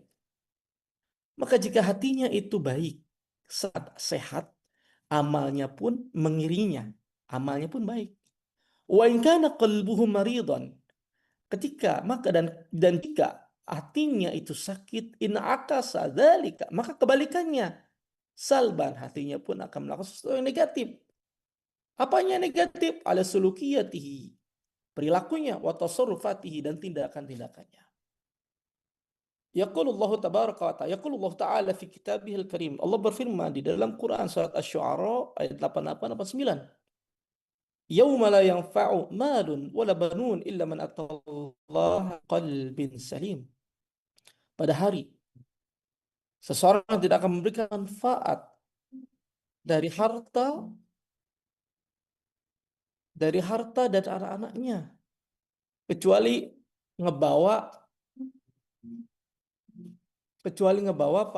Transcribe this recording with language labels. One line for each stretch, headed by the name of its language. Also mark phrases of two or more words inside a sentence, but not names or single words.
Indonesian: Maka jika hatinya itu baik, sehat, amalnya pun mengiringinya, amalnya pun baik.
Arabic: وإن كان قلبه مريضا,
Indonesian: ketika maka dan jika hatinya itu sakit,
Arabic: انعكس ذلك,
Indonesian: maka kebalikannya, salban, hatinya pun akan melakukan sesuatu yang negatif. Apanya negatif?
Arabic: على سلوكياته, perilakunya, وتصرفاته,
Indonesian: dan tindakan-tindakannya.
Arabic: يقول الله تبارك وتعالى، يقول الله تعالى في كتابه الكريم.
Indonesian: Allah berfirman di dalam Quran surat Asy-Syu'ara ayat 88 89.
Arabic: يوم لا ينفع مال ولا بنون إلا من أتى الله بقلب سليم.
Indonesian: Pada hari seseorang tidak akan memberikan manfaat dari harta dan anak-anaknya kecuali ngebawa ngebawa apa?